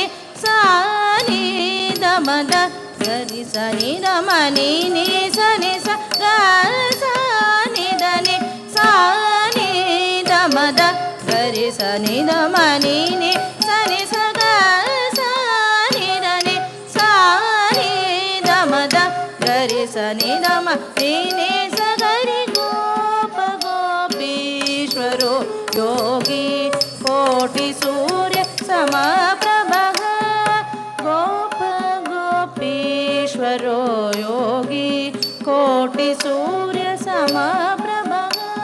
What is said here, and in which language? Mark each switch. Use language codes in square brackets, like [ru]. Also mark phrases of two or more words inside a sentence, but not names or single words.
[sa] ma da ga ri sa ni da ma ni sa ga sa ni da ma da ga ri sa ni da ma ni sa ga sa ni da ma da ga ri sa ni da ma ni sa ga ri गोप गोपीश्वरो योगि कोटि सूर्य समप्रभः गोप गोपीश्वरो योगि कोटि सूर्य समप्रभः